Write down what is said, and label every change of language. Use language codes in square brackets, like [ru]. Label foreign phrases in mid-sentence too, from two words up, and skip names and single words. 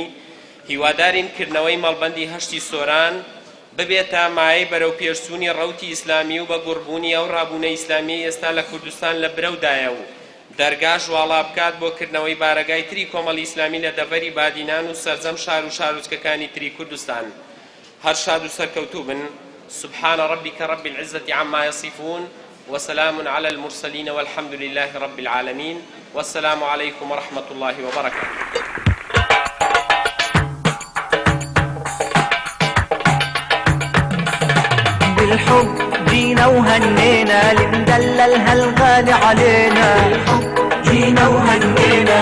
[ckb] هیوادارین کردنەوەی مەڵبەندی هەشتی سۆران ببێتە مایەی بەرەو پێشچوونی ڕەوتی ئیسلامی و بە گوڕبوونی ئەو ڕابوونە ئیسلامی ئێستا لە کوردستان لە برەودایە و دەرگاش واڵا بکات بۆ کردنەوەی بارەگای تری کۆمەڵی ئیسلامی لە دەڤەری بادینان و سەرجەم شار و شارۆچکەکانی تری کوردستان. هەر شاد و سەرکەوتوو بن. [ar] سبحان ربك رب العزة عما يصفون وسلام على المرسلين والحمد لله رب العالمين والسلام عليكم ورحمة الله وبركاته. بالحب جينا وهنينا لندللها الغالي علينا، بالحب جينا وهنينا